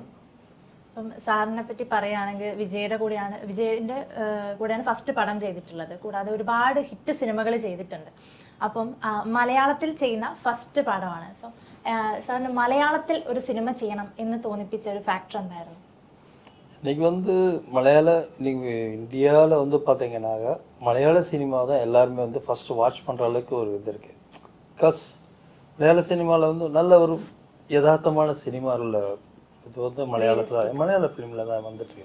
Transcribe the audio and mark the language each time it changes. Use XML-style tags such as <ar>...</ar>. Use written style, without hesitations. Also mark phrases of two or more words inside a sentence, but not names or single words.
<ml>അപ്പം സാറിനെ പറ്റി പറയുകയാണെങ്കിൽ വിജയുടെ കൂടെയാണ് ഫസ്റ്റ് പടം ചെയ്തിട്ടുള്ളത്. കൂടാതെ ഒരുപാട് ഹിറ്റ് സിനിമകൾ ചെയ്തിട്ടുണ്ട്. അപ്പം മലയാളത്തിൽ ചെയ്യുന്ന ഫസ്റ്റ് പടമാണ്. സോ സാറിന് മലയാളത്തിൽ ഒരു സിനിമ ചെയ്യണം എന്ന് തോന്നിപ്പിച്ച ഒരു ഫാക്ടർ എന്തായിരുന്നു?</ml> <ta>இன்னைக்கு வந்து இன்னைக்கு இந்தியாவில் வந்து பார்த்தீங்கன்னாக்க மலையாள சினிமா தான் எல்லாருமே வந்து</ta> <en>first watch</en> <ta>பண்ணுற அளவுக்கு ஒரு இது இருக்குது. பிகாஸ் மலையாள சினிமாவில் வந்து நல்ல ஒரு யதார்த்தமான சினிமா இல்லை. இது வந்து மலையாள ஃபிலிமில் தான் வந்துட்டு.</ta>